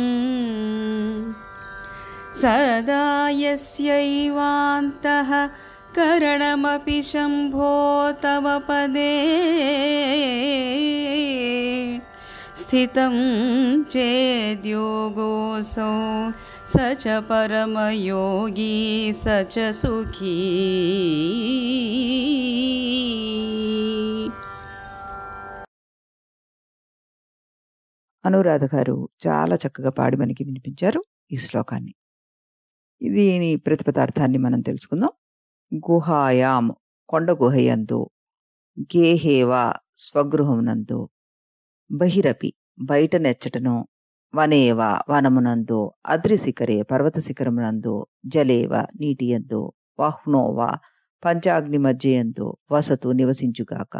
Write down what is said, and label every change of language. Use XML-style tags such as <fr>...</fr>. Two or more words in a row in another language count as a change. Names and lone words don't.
<sa>सदा यस्यैवान्तः करणमपि शम्भो तव पदे स्थितं चेद्योगोऽसौ स च परमयोगी स च सुखी.</sa> <te>అనురాధ గారు చాలా చక్కగా పాడి మనకి వినిపించారు ఈ శ్లోకాన్ని. దీని ప్రతిపదార్థాన్ని మనం తెలుసుకుందాం. గుహాయాం కొండ గుహయందు, గేహేవా స్వగృహమునందు, బహిరపి బయట నెచ్చటను, వనేవా వనమునందు, అద్రిశిఖరే పర్వత శిఖరమునందు, జలేవ నీటియందు, వహ్నోవా పంచాగ్ని మధ్యయందు వసతు నివసించుగాక.</te>